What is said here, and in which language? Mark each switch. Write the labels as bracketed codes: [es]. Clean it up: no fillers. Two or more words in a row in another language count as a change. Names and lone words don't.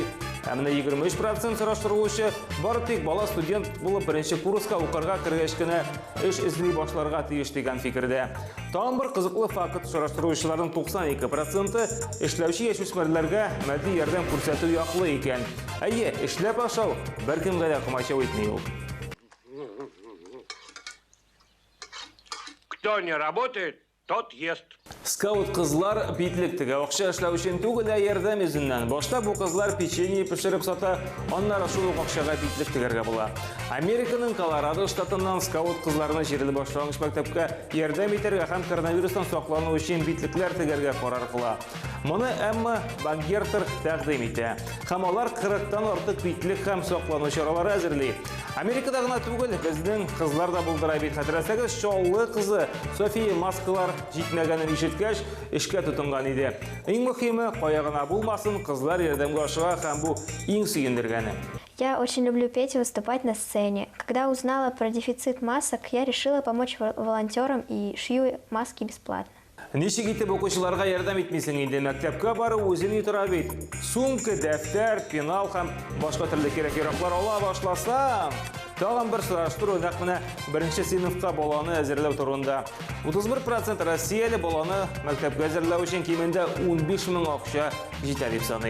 [tt] Ә менә 23% сораштыручы бары тик бала студент булып 1-нче курска укырга кергәч кенә эш эзли башларга тиеш дигән фикердә. Тагын бер кызыклы факт: сораштыручыларның 92% эшләүче яшүсмерләргә матди ярдәм күрсәтү яклы икән. Әйе, эшләп ашау беркемгә дә комачау итми ул. [ru] Кто не работает, тот ест. [tt] Скаут кызлар битлек тегә акча эшләү өчен түгел, ярдәм үзеннән. Башта бу кызлар печенье пешереп сата, аннары шул акчага битлек тегәргә була. Американың Колорадо штатыннан скаут кызларны җирле башлангыч мәктәпкә ярдәм итәргә һәм коронавирустан саклану өчен битлекләр тегәргә карар кыла. Моны Эмма Бангертер тәкъдим итә. Һәм алар 40-тан артык битлек һәм саклану чаралары әзерли. Америкада гына түгел, безнең кызлар да булдыра бит. Хәтерәсәгез, Шоулы кызы София маскалар җитмәгәнен ишеткәч, эшкә тотынган иде. Иң мөһиме, каягына булмасын, кызлар ярдәмгә ашыга һәм бу иң сөендергәне. [ru] Я очень люблю петь и выступать на сцене. Когда узнала про дефицит масок, я решила помочь волонтерам и шью маски бесплатно. [tt] Ничек итеп укучыларга ярдәм итмисең инде? Мәктәпкә бару үзен тора бит. Сумка, дәфтәр, пенал һәм башка төрле кирәк-яраклар ала башласа, тагын бер сораштыру нәкъ менә 1-нче сыйныфка баланы әзерләү турында. 31% Россияле баланы мәктәпкә әзерләү өчен кимендә 15 мең акча җитә дип саный.